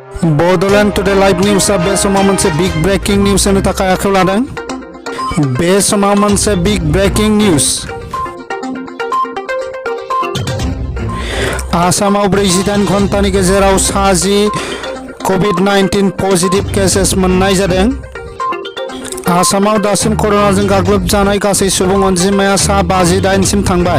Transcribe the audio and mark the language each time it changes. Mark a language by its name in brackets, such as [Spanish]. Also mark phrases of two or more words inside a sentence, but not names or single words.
[English] Bodoland today live news [Bodo] बे समाव मोनसे [English] big breaking news [Bodo] होनो थाखाय आखायाव लादों। बे समाव मोनसे [English] big breaking news। [Bodo] आसामाव 48 घन्टानि गेजेराव 60 Covid-19 [English] positive cases [Bodo] मोननाय जादों। आसामाव दासिम कर'नाजों गाग्लोबजानाय गासै सुबुं अनजिमाया 58 सिम थांबाय।